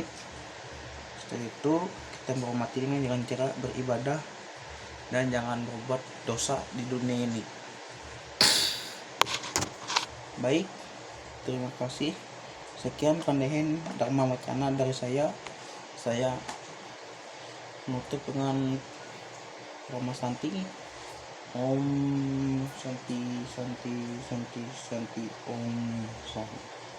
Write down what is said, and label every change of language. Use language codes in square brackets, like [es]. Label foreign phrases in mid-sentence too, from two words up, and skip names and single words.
[id] Setelah itu kita menghormati dengan cara beribadah dan jangan berbuat dosa di dunia ini. Baik, terima kasih. Sekian Pandehen Dharma Wacana dari saya. Saya menutup dengan Rama Santi. [sa] ॐ शान्ति शान्ति शान्ति शान्ति ॐ शान्ति.